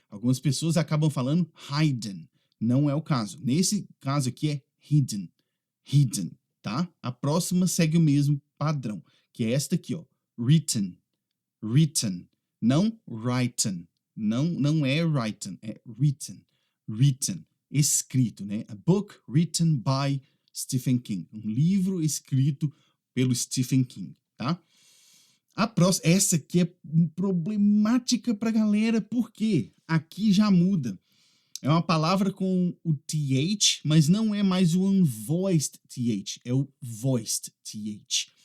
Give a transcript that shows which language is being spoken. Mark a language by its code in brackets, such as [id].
[pt] Algumas pessoas acabam falando hidden. Não é o caso. Nesse caso aqui é hidden. Hidden, tá? A próxima segue o mesmo padrão, que é esta aqui, ó. Written, written, não written. Não é written, é written, written, escrito, né? [en] A book written by Stephen King. [pt] Um livro escrito pelo Stephen King, tá? A próxima, essa aqui é problemática pra galera, porque aqui já muda. É uma palavra com o TH, mas não é mais o unvoiced TH, é o voiced TH.